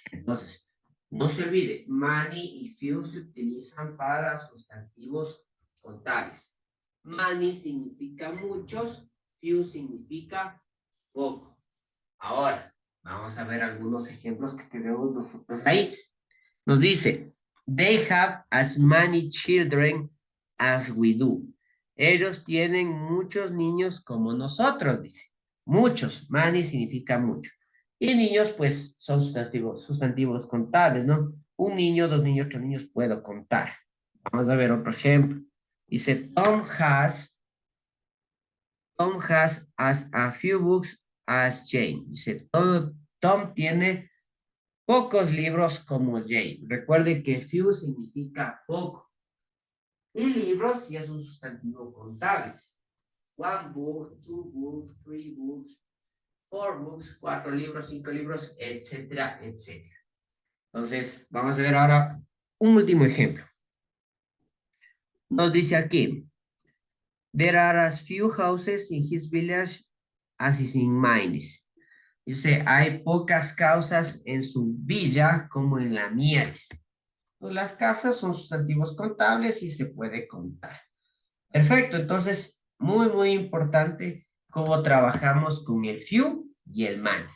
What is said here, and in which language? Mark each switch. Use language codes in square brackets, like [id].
[es] Entonces, no se olvide, many y few se utilizan para sustantivos contables. Many significa muchos, few significa poco. Ahora, vamos a ver algunos ejemplos que tenemos nosotros ahí. Nos dice, [en] they have as many children as we do. [es] Ellos tienen muchos niños como nosotros, dice. Muchos. Many significa mucho. Y niños, pues, son sustantivos contables, ¿no? Un niño, dos niños, tres niños, puedo contar. Vamos a ver otro ejemplo. Dice, [en] Tom has as a few books as Jane. [es] Dice, Tom tiene pocos libros como Jane. Recuerde que few significa poco. Y libros sí es un sustantivo contable. [en] 1 book, 2 books, 3 books, 4 books, [es] 4 libros, 5 libros, etcétera, etcétera. Entonces, vamos a ver ahora un último ejemplo. Nos dice aquí, [en] there are as few houses in his village as is in mine. [es] Dice, hay pocas casas en su villa como en la mía. Las casas son sustantivos contables y se puede contar. Perfecto, entonces, muy importante cómo trabajamos con el few y el many.